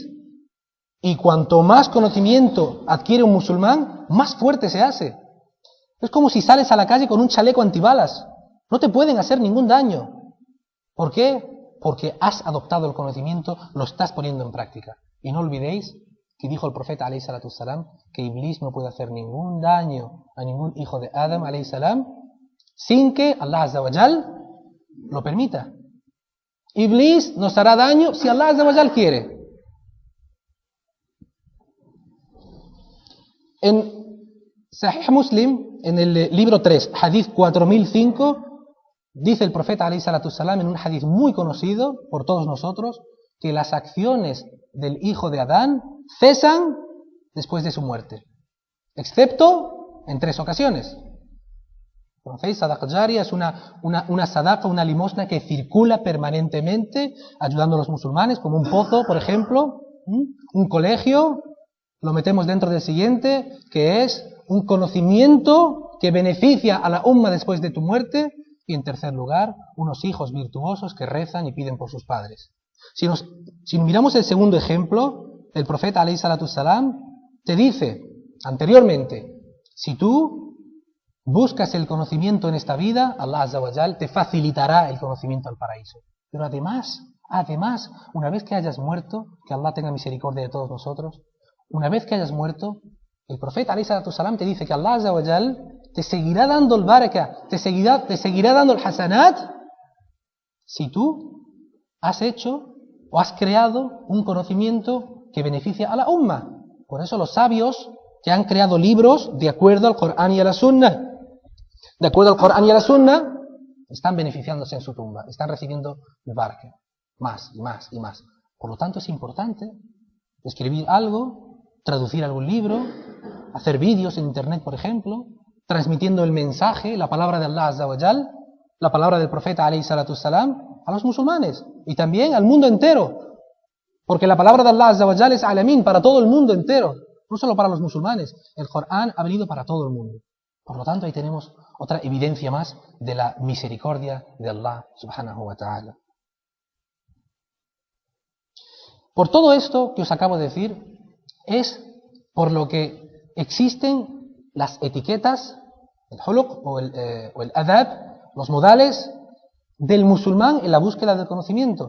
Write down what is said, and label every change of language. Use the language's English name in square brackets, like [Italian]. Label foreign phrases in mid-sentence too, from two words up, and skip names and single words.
[Spanish] Y cuanto más conocimiento adquiere un musulmán, más fuerte se hace. Es como si sales a la calle con un chaleco antibalas. No te pueden hacer ningún daño. ¿Por qué? Porque has adoptado el conocimiento, lo estás poniendo en práctica. Y no olvidéis que dijo el profeta [Arabic] عليه الصلاة والسلام [Spanish] que Iblis no puede hacer ningún daño a ningún hijo de Adam [Arabic] عليه السلام [Spanish] sin que Allah [Arabic] عز وجل [Spanish] lo permita. Iblis nos hará daño si Allah [Arabic] عز وجل [Spanish] quiere. En Sahih Muslim, en el libro 3, Hadith 4005, dice el profeta [Arabic] عليه الصلاة والسلام [Spanish] en un hadith muy conocido por todos nosotros que las acciones del hijo de Adán cesan después de su muerte, excepto en 3 ocasiones. ¿Conocéis? [Arabic] صدقة جارية [Spanish] es una sadaqa, una limosna que circula permanentemente ayudando a los musulmanes, como un pozo, por ejemplo, un colegio, lo metemos dentro del siguiente, que es un conocimiento que beneficia a la umma después de tu muerte, y en tercer lugar, unos hijos virtuosos que rezan y piden por sus padres. Si miramos el segundo ejemplo, el profeta [Arabic] عليه الصلاة والسلام [Spanish] te dice anteriormente, si tú buscas el conocimiento en esta vida, Allah [Arabic] عز وجل [Spanish] te facilitará el conocimiento al paraíso. Pero además, una vez que hayas muerto, que Allah tenga misericordia de todos nosotros, una vez que hayas muerto, el profeta [Arabic] عليه الصلاة والسلام [Spanish] te dice que Allah [Arabic] عز وجل [Spanish] te seguirá dando el baraka, te seguirá dando el hasanat, si tú has hecho o has creado un conocimiento que beneficia a la umma. Por eso los sabios que han creado libros de acuerdo al Corán y a la Sunna, están beneficiándose en su tumba, están recibiendo el baraka, más y más y más. Por lo tanto es importante escribir algo, traducir algún libro, hacer vídeos en internet, por ejemplo, transmitiendo el mensaje, la palabra de Allah [Arabic] عز وجل, [Spanish] la palabra del profeta [Arabic] عليه الصلاة والسلام, [Spanish] a los musulmanes y también al mundo entero. Porque la palabra de Allah [Arabic] عز وجل [Spanish] es alamin, para todo el mundo entero, no solo para los musulmanes. El Corán ha venido para todo el mundo. Por lo tanto, ahí tenemos otra evidencia más de la misericordia de Allah [Arabic] سبحانه وتعالى. [Spanish] Por todo esto que os acabo de decir, es por lo que existen las etiquetas, el huluq o el adab, los modales del musulmán en la búsqueda del conocimiento.